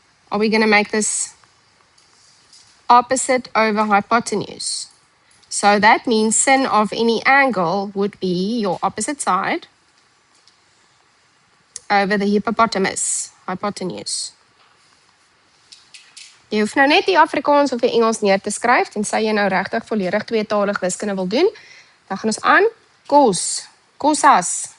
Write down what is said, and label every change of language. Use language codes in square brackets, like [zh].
[en] Are we going to make this opposite over hypotenuse? So that means sin of any angle would be your opposite side over the hippopotamus, hypotenuse. [af] Jy hoef nou net die Afrikaans of die Engels neer te skryf, tensy jy nou regtig volledig tweetalig wiskunde wil doen. Dan gaan ons aan, kos, kosas.